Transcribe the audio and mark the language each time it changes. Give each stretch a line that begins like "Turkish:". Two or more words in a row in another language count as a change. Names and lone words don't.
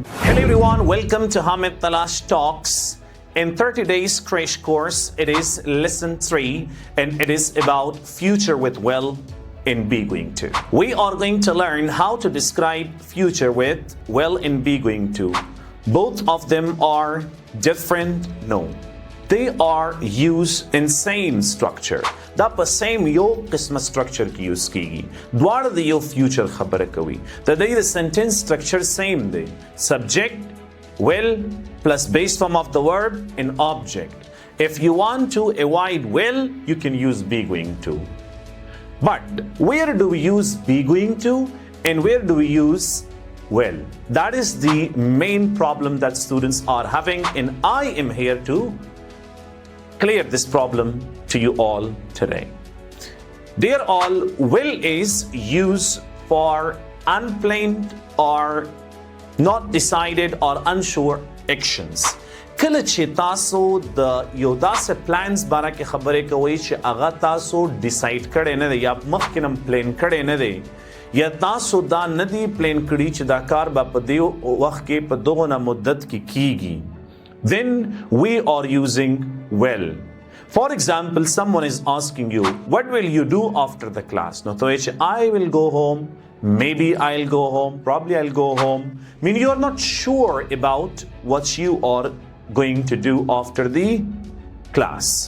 English: Hello everyone, welcome to Hamid Talash Talks. In 30 days crash course, it is lesson 3 and it is about future with well in be going to. We are going to learn how to describe future with well in be going to. Both of them are different? No. They are used in same structure.
Pashto: دا په same یو قسم structure کې use کیږي. دواړه د یو future خبره کوي. د دې د
English: sentence structure same
Pashto: دی.
English: Subject, will plus base form of the verb and object. If you want to avoid will, you can use be going to. But where do we use be going to and where do we use well? That is the main problem that students are having, and I am here to clear this problem to you all today. Dear all, will is used for unplanned or not decided or unsure actions.
Pashto: کله چې تاسو د یو داسې پلانز باره کې خبرې کوئ چې هغه تاسو ډیسایډ کړی نه دی یا مخکې نه پلان کړی نه دی یا تاسو دا نه دی پلان کړي چې دا کار به په دې وخت کې په دغه مدت کې کیږي,
English: then we are using well. For example, someone is asking you, what will you do after the class? No, I will go home, maybe I'll go home, probably I'll go home. I mean, you're not sure about what you are going to do after the class.